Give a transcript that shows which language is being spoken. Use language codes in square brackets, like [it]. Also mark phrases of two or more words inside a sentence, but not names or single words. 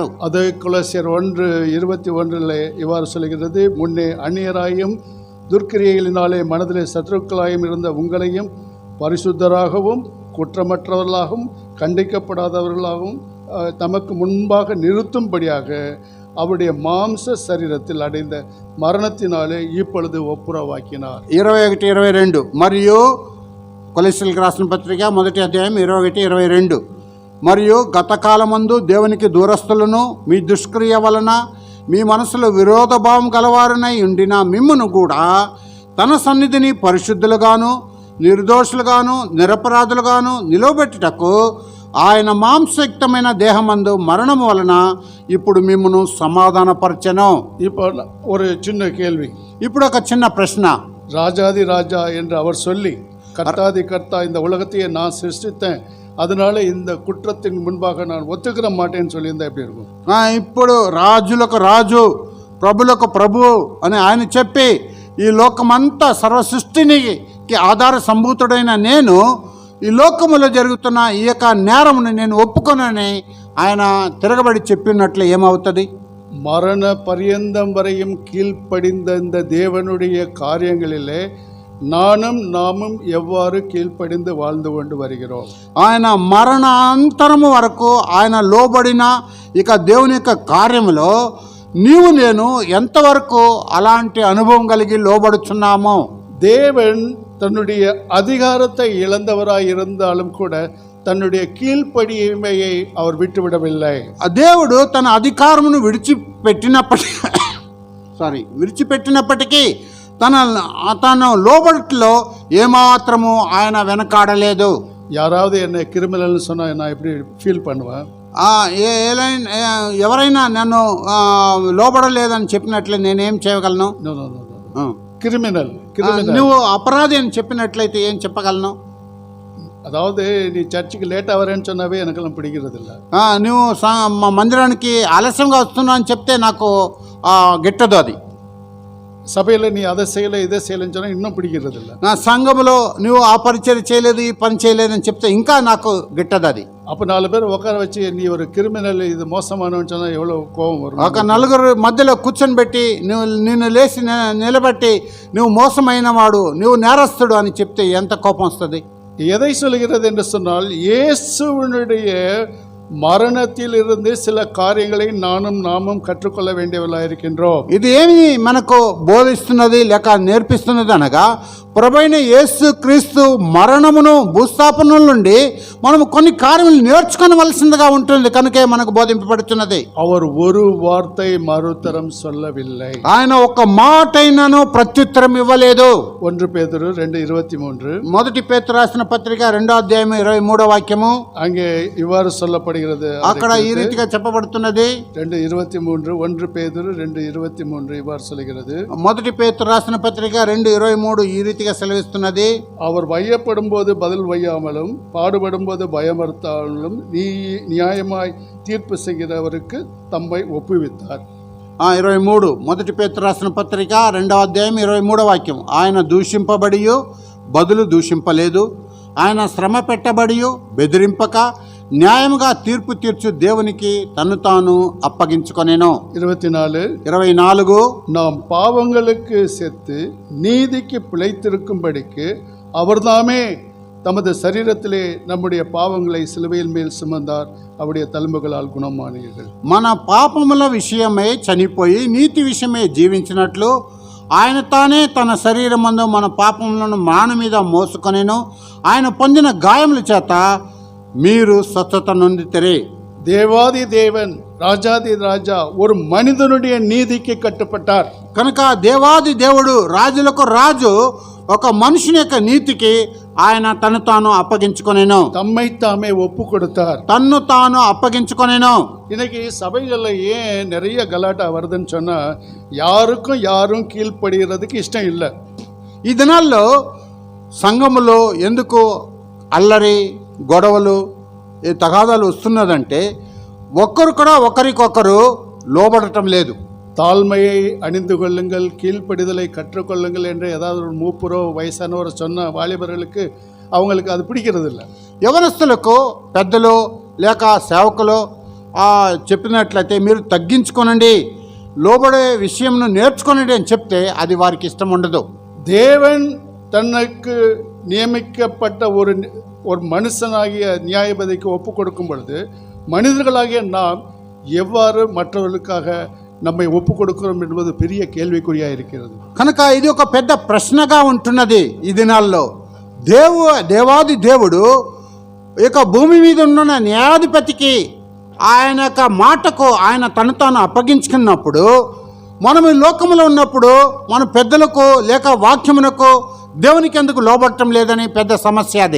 [ta] அது கொலோசியர் 1:21 இவ்வாறு சொல்கிறது. முன்னே அந்நியராயும் துர்க்கிரியைகளினாலே மனதிலே சத்துருக்களாயும் இருந்த உங்களையும் பரிசுத்தராகவும் குற்றமற்றவர்களாகவும் கண்டிக்கப்படாதவர்களாகவும் தமக்கு முன்பாக நிறுத்தும்படியாக அவருடைய மாம்ச சரீரத்தில் அடைந்த மரணத்தினாலே இப்பொழுது ஒப்புரவாக்கினார். 21, 22. [te] మరియు కొలొస్సీయులకు రాసిన పత్రిక 1వ అధ్యాయం 21, 22. మరియు గతకాలమందు దేవునికి దూరస్తులను, మీ దుష్క్రియ వలన మీ మనసులో విరోధభావం గలవారునై ఉండిన మిమ్మును కూడా తన సన్నిధిని పరిశుద్ధులుగాను, నిర్దోషులుగాను, నిరపరాధులుగాను నిలవబెట్టుటకు ఆయన మాంసయుక్తమైన దేహమందు మరణము వలన ఇప్పుడు మిమ్మును సమాధానపరచెను. [ta] இப்போ ஒரு சின்ன கேள்வி. [te] ఇప్పుడు ఒక చిన్న ప్రశ్న. [ta] ராஜாதி ராஜா என்று அவர் சொல்லி, கர்த்தாதி கர்த்தா இந்த உலகத்தையே நான் சிருஷ்டித்தேன், அதனால இந்த குற்றத்தின் முன்பாக நான் ஒத்துக்கிற மாட்டேன்னு சொல்லியிருந்தா எப்படி இருக்கும்? [te] ఇప్పుడు రాజులకు రాజు, ప్రభులకు ప్రభు అని ఆయన చెప్పి, ఈ లోకమంతా సర్వ సృష్టికి ఆధార సంభూతుడైన నేను ఈ లోకములో జరుగుతున్న ఈ యొక్క నేరమును నేను ఒప్పుకొనని ఆయన తిరగబడి చెప్పినట్లు ఏమవుతుంది? [ta] மரண பரியந்தம் வரையும் கீழ்ப்படிந்த இந்த தேவனுடைய காரியங்களிலே நாமும் எவ்வாறு கீழ்ப்படிந்து வாழ்ந்து கொண்டு வருகிறோம்? [te] ఆయన మరణాంతరము వరకు ఆయన లోబడిన ఇక దేవుని యొక్క కార్యములో నీవు నేను ఎంతవరకు అలాంటి అనుభవం కలిగి లోబడుచున్నామో? [ta] தேவன் தன்னுடைய அதிகாரத்தை இழந்தவராய் இருந்தாலும் கூட தன்னுடைய கீழ்ப்படிமையை அவர் விட்டுவிடவில்லை. [te] దేవుడు తన అధికారమును విడిచిపెట్టినప్పటికీ తన లోబడిలో ఏమాత్రము ఆయన వెనకాడలేదు. [ta] யாராவது என்னை கிரிமினல்னு சொன்னால் நான் எப்படி ஃபீல் பண்ணுவேன்? [te] ఎవరైనా నన్ను లోబడలేదని చెప్పినట్లే నేనేం చేయగలను? [ta] கிரிமினல் [te] నువ్వు అపరాధి అని చెప్పినట్లయితే ఏం చెప్పగలను? [ta] அதாவது நீ சர்ச்சுக்கு லேட்டாக வரேன்னு சொன்னாவே எனக்கெல்லாம் பிடிக்கிறது இல்லை. [te] నువ్వు మందిరానికి ఆలస్యంగా వస్తున్నా అని చెప్తే నాకు గిట్టదు. అది [ta] సభలో நீ அதை செய்யலை இதை செய்யலைன்னு சொன்னால் இன்னும் பிடிக்கிறது இல்லை. [te] నా సంఘములో నువ్వు ఆ పరిచయం చేయలేదు, ఈ పని చేయలేదని చెప్తే ఇంకా నాకు గిట్టదు. అది [ta] அப்போ 4 பேர் உட்கார வச்சு நீ ஒரு கிரிமினல், இது மோசமானவன்னு சொன்னால் எவ்வளோ கோபம் வரும். [te] ఒక నలుగురు మధ్యలో కూర్చొని పెట్టి నిన్ను లేచి నిలబెట్టి నువ్వు మోసమైన వాడు, నువ్వు నేరస్తుడు అని చెప్తే ఎంత కోపం వస్తుంది. [ta] எதை சொல்கிறது என்று சொன்னால், இயேசுவினுடைய மரணத்தில் இருந்து சில காரியங்களை நாமும் கற்றுக்கொள்ள வேண்டியவர்களாக இருக்கின்றோம். [te] ఇది ఏమి మనకు బోధిస్తున్నది లేక నేర్పిస్తున్నది అనగా, ప్రభువైన యేసు క్రీస్తు మరణమును భూస్థాపన నుండి మనము కొన్ని కార్యములు నేర్చుకోవలసిందిగా ఉంటుంది. కనుకే మనకు బోధింపబడుతున్నది. [ta] அவர் ஒரு வார்த்தை மறுத்தரம் சொல்லவில்லை. [te] ఆయన ఒక్క మాటైనను ప్రత్యుత్తరం ఇవ్వలేదు. [ta] 1 பேதுரு 2:23. [te] మొదటి పేతురు రాసిన పత్రిక 2వ అధ్యాయం 23వ వాక్యము. [ta] அங்கே இவ்வாறு சொல்லப்படுகிறது. [te] అక్కడ ఈ రీతిగా చెప్పబడుతున్నది. [ta] 2:23. 1 பேதுரு 2:23 இவ்வாறு சொல்கிறது. [te] మొదటి పేతురు రాసిన పత్రిక 2:23 ఈ రీతిగా సెలవిస్తున్నది. [ta] அவர் வையப்படும் போது பதில் வையாமலும், பாடுபடும் போது பயமறுத்தாலும், நியாயமாய் தீர்ப்பு செய்கிறவருக்கு தம்மை ஒப்புவித்தார். [te] 23 మొదటి పేతురు రాసిన పత్రిక 2వ అధ్యాయం 23వ వాక్యం. ఆయన దూషింపబడి బదులు దూషింపలేదు, ఆయన శ్రమ పెట్టబడి బెదిరింపక న్యాయముగా తీర్పు తీర్చు దేవునికి తను తాను అప్పగించుకొనెను. 24 [ta] நாம் பாவங்களுக்கு செத்து நீதிக்கு பிழைத்திருக்கும்படிக்கு அவர்தாமே தமது சரீரத்திலே நம்முடைய பாவங்களை சிலுவையில் மேல் சுமந்தார், அவருடைய தழும்புகளால் குணமானீர்கள். [te] మన పాపముల విషయమై చనిపోయి నీతి విషయమై జీవించినట్లు ఆయన తానే తన శరీరమందు మన పాపములను మాన మీద మోసుకొనెను. ఆయన పొందిన గాయముల చేత మీరు స్వస్థత నొందితిరి. [ta] தேவாதி தேவன், ராஜாதி ராஜா ஒரு மனிதனுடைய நீதிக்கு கட்டுப்பட்டார். [te] కనుక దేవాది దేవుడు, రాజులకు రాజు, ఒక మనుషుని యొక్క నీతికి ఆయన తను తాను అప్పగించుకొనెను. [ta] தம்மை தாமே ஒப்பு கொடுத்தார். [te] తన్ను తాను అప్పగించుకొనెను. [ta] இன்னைக்கு சபைகளில் ஏன் நிறைய கலாட்டா வருதுன்னு சொன்னா, யாரும் கீழ்ப்படுகிறதுக்கு இஷ்டம் இல்லை. [te] ఈ దినాల్లో సంఘములో ఎందుకు అల్లరి, గొడవలు, ఈ తగాదాలు వస్తున్నదంటే ఒక్కరు కూడా ఒకరికొకరు లోబడటం లేదు. [ta] தாழ்மையை அணிந்து கொள்ளுங்கள், கீழ்ப்படிதலை கற்றுக்கொள்ளுங்கள் என்று ஏதாவது ஒரு மூப்பரோ வயசானவரோ சொன்ன வாலிபர்களுக்கு அவங்களுக்கு அது பிடிக்கிறது இல்லை. [te] యవనస్తులకు పెద్దలు లేక సేవకులు చెప్పినట్లయితే మీరు తగ్గించుకోనండి, లోబడే విషయంను నేర్చుకోనండి అని చెప్తే అది వారికి ఇష్టం ఉండదు. [ta] தேவன் தனக்கு நியமிக்கப்பட்ட ஒரு மனுஷனாகிய நியாயபதிக்கு ஒப்பு கொடுக்கும் பொழுது மனிதர்களாகிய நாம் எவ்வாறு மற்றவர்களுக்காக நம்மை ఒప్పు கொடுக்கிறோம் என்பது பெரிய కేள்వికురియా இருக்கிறது. [te] కనుక ఇది ఒక పెద్ద ప్రశ్నగా ఉంటున్నది ఈ దినాల్లో. దేవాది దేవుడు ఇక భూమి మీద ఉన్న న్యాయాధిపతికి ఆయన యొక్క మాటకు ఆయన తను తాను అప్పగించుకున్నప్పుడు, మనం ఈ లోకంలో ఉన్నప్పుడు మన పెద్దలకు లేక వాక్యమునకు దేవునికి ఎందుకు లోబడటం లేదని పెద్ద సమస్య అది.